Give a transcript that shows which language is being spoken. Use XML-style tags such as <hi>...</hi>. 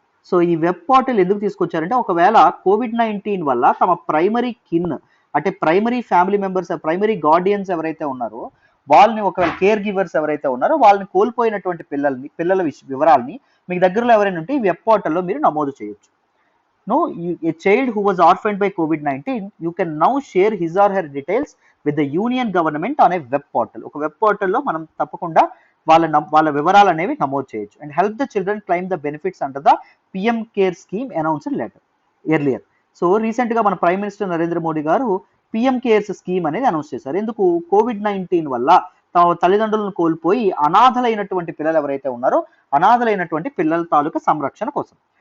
<te>So ఈ web portal ఎందుకు తీసుకొచ్చారంటే ఒకవేళ కోవిడ్-19 వల్ల తమ ప్రైమరీ కిన్ అంటే primary family members, primary guardians ఎవరైతే ఉన్నారో వాళ్ళని, ఒకవేళ కేర్ గివర్స్ ఎవరైతే ఉన్నారో వాళ్ళని కోల్పోయినటువంటి పిల్లల వివరాలని మీకు దగ్గరలో ఎవరైనా ఉంటే ఈ వెబ్ పోర్టల్లో మీరు నమోదు చేయొచ్చు.</te> <en>No, a child who was orphaned by COVID-19, you can now share his or her details with the union government on a web portal.</en> <te>ఒక వెబ్ పోర్టల్లో మనం తప్పకుండా వాళ్ళ వివరాలు అనేవి నమోదు చేయొచ్చు.</te> <en>And help the children claim the benefits under the PM care scheme announced earlier.</en> <te>So recent గా మన ప్రైమ్ మినిస్టర్ నరేంద్ర మోడీ గారు పిఎం కేర్స్ స్కీమ్ అనేది అనౌన్స్ చేశారు. ఎందుకు? కోవిడ్-19 వల్ల తమ తల్లిదండ్రులను కోల్పోయి అనాథలైనటువంటి పిల్లలు ఎవరైతే ఉన్నారో అనాథలైనటువంటి పిల్లల తాలూకా సంరక్షణ కోసం.</te>